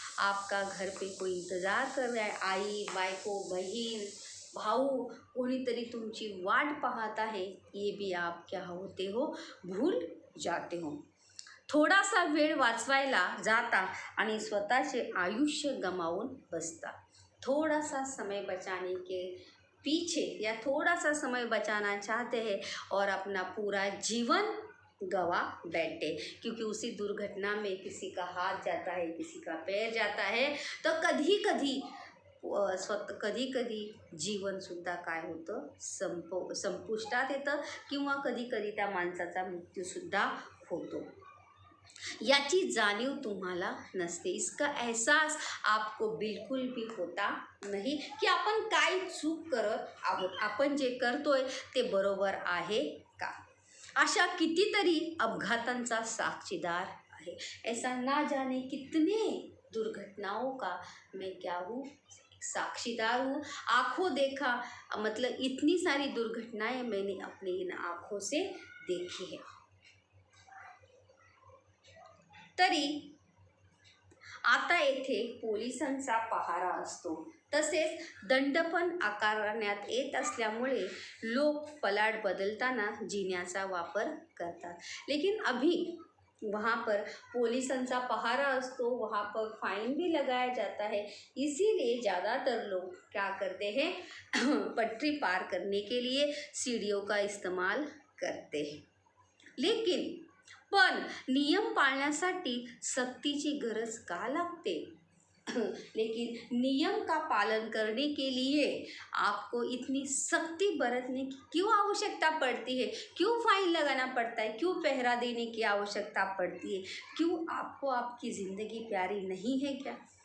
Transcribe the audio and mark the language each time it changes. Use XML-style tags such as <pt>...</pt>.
<hi>आपका घर पे कोई इंतज़ार कर रहा है,</hi> <mr>आई, बायको, बहीण, भाऊ, कोणीतरी तुमची वाट पाहत आहे,</mr> <hi>ये भी आप क्या होते हो, भूल जाते हो।</hi> <mr>थोडासा वेळ वाचवायला जाता आणि स्वतःचे आयुष्य गमावून बसता।</mr> <hi>थोड़ा सा समय बचाने के पीछे या थोड़ा सा समय बचाना चाहते हैं और अपना पूरा जीवन गवा बैठे, क्योंकि उसी दुर्घटना में किसी का हाथ जाता है, किसी का पैर जाता है, तो</hi> <mr>कधी कधी कधी कधी जीवनसुद्धा काय होतं, संपुष्टात येतं किंवा कधी कधी त्या माणसाचा मृत्यूसुद्धा होतो। याची जाणीव तुम्हाला नसते,</mr> <hi>इसका एहसास आपको बिलकुल भी होता</hi> <mr>नाही की आपण काय चूक करत आहोत, आपण जे करतोय ते बरोबर आहे का। अशा कितीतरी अपघातांचा साक्षीदार आहे।</mr> <hi>ऐसा ना जाने कितने दुर्घटनाओं का मैं क्या हूँ, साक्षीदार हूँ। आंखों देखा, मतलब इतनी सारी दुर्घटनाएं मैंने अपनी इन आँखों से देखी है।</hi> <mr>तरी आता येथे पोलिसांचा पहारा असतो, तसेच दंड पण आकारण्यात येत असल्यामुळे लोक फलाट बदलताना जिन्याचा वापर करतात।</mr> <hi>लेकिन अभी वहाँ पर पुलिसों</hi> <mr>पहारा असतो,</mr> <hi>वहाँ पर फाइन भी लगाया जाता है, इसीलिए ज़्यादातर लोग क्या करते हैं पटरी पार करने के लिए सीढ़ियों का इस्तेमाल करते हैं। लेकिन</hi> <mr>पण नियम पाळण्यासाठी सक्तीची गरज का लागते</mr> <hi>लेकिन नियम का पालन करने के लिए आपको इतनी सख्ती बरतने की क्यों आवश्यकता पड़ती है, क्यों फाइन लगाना पड़ता है, क्यों पहरा देने की आवश्यकता पड़ती है, क्यों आपको आपकी ज़िंदगी प्यारी नहीं है क्या।</hi>